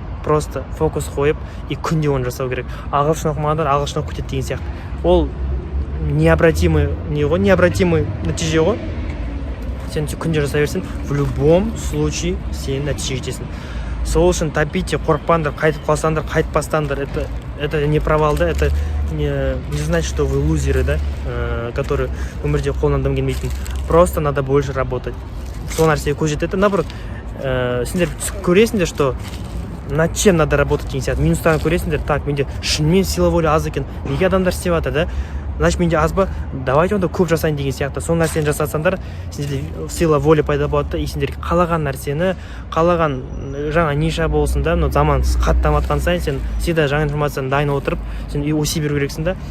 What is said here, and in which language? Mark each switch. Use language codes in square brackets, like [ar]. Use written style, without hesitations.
[kk] Просто фокус қойып, и күнде оны жасау керек. Ағылшын оқымағандар ағылшын оқып кетеді деген сияқты. Ол необратимый нәтиже ғой. Сен күнде жасай берсең, [ru] в любом случае [kk] сен нәтиже жетесің. Сол үшін топите, қорықпаңдар, қайтып қалсаңдар, қайтпастаңдар. [ru] Это не провал, да, это не значит, что вы лузеры, да, которые [kk] өмірде қолынан дым келмейтін. [ru] Просто надо больше работать. [kk] Сол нәрсеге көз жетеді. [ru] Наоборот, [kk] сендер көресіңдер, [ru] что над чем надо работать [kk] деген сияқты. Минустарын көресіңдер, так, менде шынымен сила воля аз екен, неге адамдар істеп жатыр, да? Значит, менде аз ба, давайте онда көп жасайын деген сияқты. Сол нәрсені жасасаңдар, сендерде сила воля пайда болады да, и сендер қалаған нәрсені, қалаған жаңа ниша болсын да, но заман қаттап жатқан сайын сен всегда жаңа информацияны дайын отырып, сен өсе беру керексің да.